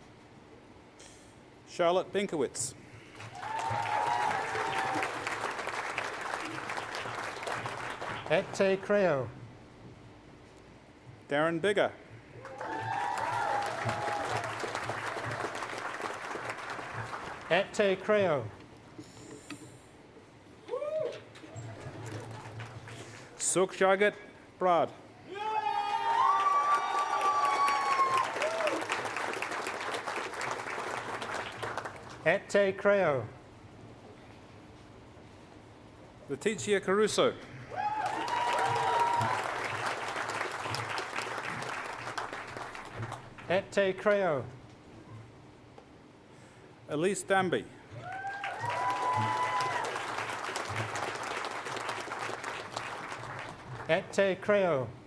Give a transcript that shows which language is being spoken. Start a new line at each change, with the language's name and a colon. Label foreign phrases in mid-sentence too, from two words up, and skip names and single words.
Spanish: Charlotte Benkowitz. Et te creo. Darren Bigger. Et te creo. Suk Jagat Brad. Et te creo. Letitia Caruso. Et te creo. Elise Danby. Et te creo.